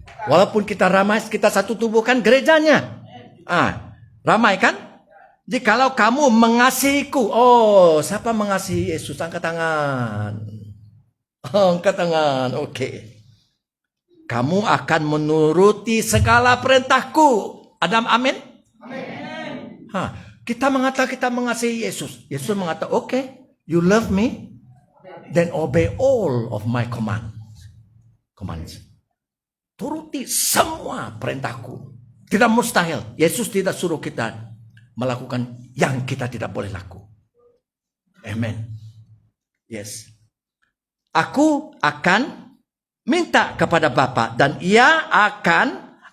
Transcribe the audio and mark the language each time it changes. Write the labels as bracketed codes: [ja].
[id] Walaupun kita ramai, kita satu tubuh kan gerejanya. Ramai kan? Jikalau kamu mengasihiku. Oh, siapa mengasihi Yesus? Angkat tangan. Angkat tangan. Oke. Kamu akan menuruti segala perintahku. Adam, amin? Amin. Kita mengatakan kita mengasihi Yesus. Yesus mengatakan, [en] okay, you love me, then obey all of my commands. [id] Turuti semua perintahku. Tidak mustahil. Yesus tidak suruh kita melakukan yang kita tidak boleh lakukan. Amen. Yes. Aku akan minta kepada Bapa dan ia akan.